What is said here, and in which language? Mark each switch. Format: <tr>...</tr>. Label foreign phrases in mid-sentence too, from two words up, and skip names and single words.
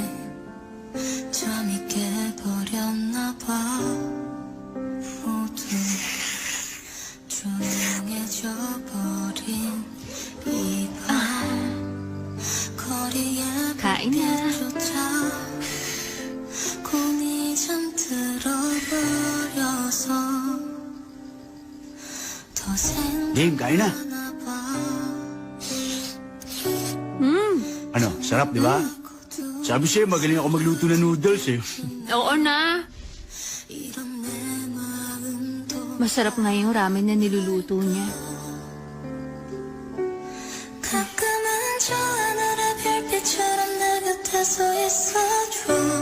<ko>잠이 깨버렸나 봐 모두 조용해져 버린 이 밤 거리에</ko> <tl>Kain na.</tl> <ko>불빛조차 꿈이 잠들어 버려서 더</ko> <tl>Game, kain na.</tl> <ko>생각나 봐</ko> <tl>Ano, sarap, di ba? Sabi sa'yo, magaling ako magluto ng noodles, eh. Oo na.</tl> <ko>이런 내 마음도</ko> <tl>Masarap nga yung ramen na niluluto niya.</tl> <ko>가끔은 저 하늘의 별빛처럼 내 곁에서 있어줘</ko>